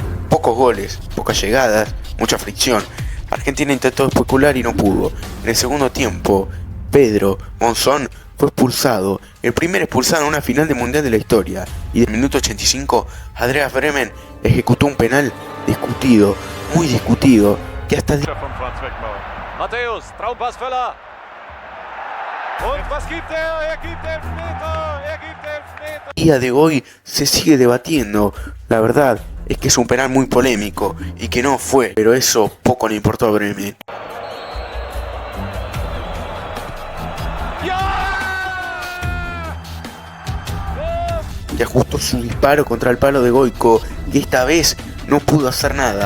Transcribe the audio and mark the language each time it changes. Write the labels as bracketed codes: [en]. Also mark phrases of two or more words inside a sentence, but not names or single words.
[es] pocos goles, pocas llegadas, mucha fricción. Argentina intentó especular y no pudo. En el segundo tiempo, Pedro Monzón fue expulsado, el primer expulsado en una final de mundial de la historia, y del minuto 85, Andreas Bremen ejecutó un penal discutido, muy discutido, que hasta [de] Matthäus, Traumpassvöller. Und was gibt er? Gibt Elfmeter. Gibt Elfmeter. [es] día de hoy se sigue debatiendo. La verdad es que es un penal muy polémico y que no fue, pero eso poco le importó a Bremen. Y ajustó su disparo contra el palo de Goico, que esta vez no pudo hacer nada.